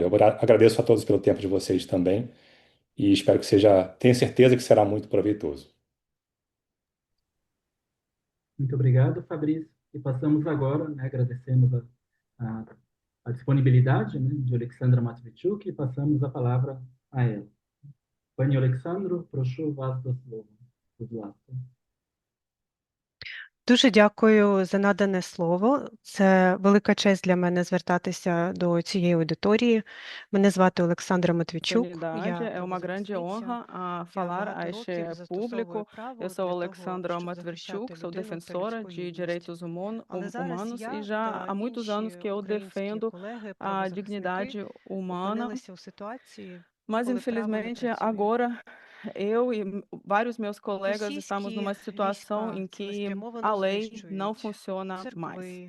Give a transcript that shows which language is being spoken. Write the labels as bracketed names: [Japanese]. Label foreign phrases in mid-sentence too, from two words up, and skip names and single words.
[Portuguese] Eu agradeço a todos pelo tempo de vocês também e espero que tenho certeza que será muito proveitoso. Muito obrigado, Fabrício. E passamos agora, né, agradecemos a, a disponibilidade, né, de Alexandra Matvichuk e passamos a palavra a ela. [Ukrainian] Pani Олександру, прошу вас до слова. Будь ласка. Дуже дякую за надане слово. Це велика честь для мене звертатися до цієї аудиторії. Мене звати Олександра Матвійчук. [Portuguese] Oportunidade. É uma grande honra falar a este público. Eu sou Alexandra Matverchuk, sou defensora de direitos humanos e já há muitos anos que eu defendo a dignidade humana, mas infelizmente agora eu e vários meus colegas estamos numa situação em que a lei não funciona mais.